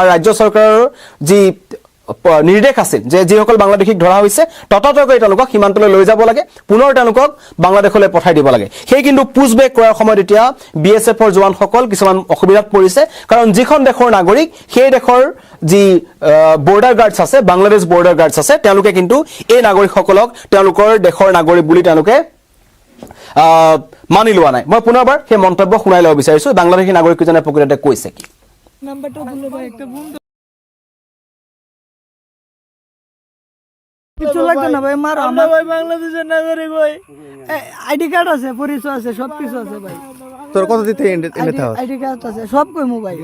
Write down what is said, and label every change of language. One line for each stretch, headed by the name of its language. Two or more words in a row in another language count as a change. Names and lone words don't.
Assamese: ৰাজ্য চৰকাৰৰ যি নিৰ্দেশ আছিল যে যিসকল বাংলাদেশীক ধৰা হৈছে ততাতৈয়াকৈ তেওঁলোকক সীমান্তলৈ লৈ যাব লাগে পুনৰ তেওঁলোকক বাংলাদেশলৈ পঠাই দিব লাগে সেই কিন্তু
English: push back
Assamese: কৰাৰ সময়ত এতিয়া বিএছএফৰ জোৱানসকল কিছুমান অসুবিধাত পৰিছে কাৰণ যিখন দেশৰ নাগৰিক সেই দেশৰ যি
English: border guards
Assamese: আছে বাংলাদেশ বৰ্ডাৰ গাৰ্ডছ আছে তেওঁলোকে কিন্তু এই নাগৰিকসকলক তেওঁলোকৰ দেশৰ নাগৰিক বুলি তেওঁলোকে মানি লোৱা নাই মই পুনৰবাৰ সেই মন্তব্য শুনাই ল'ব বিচাৰিছো বাংলাদেশী নাগৰিকজনে প্ৰকৃততে কৈছে কি
Bangla: নাম্বারটা দিলে ভাই একটা ফোন কিছু লাগবে না ভাই মারো আমরা ভাই বাংলাদেশের নাগরিক ভাই
English: ID card
Bangla: আছে পরিচয় আছে সব কিছু আছে ভাই তোর কত দিতে এন্ডে থাও
English: ID card
Bangla: আছে সব কই মোবাইল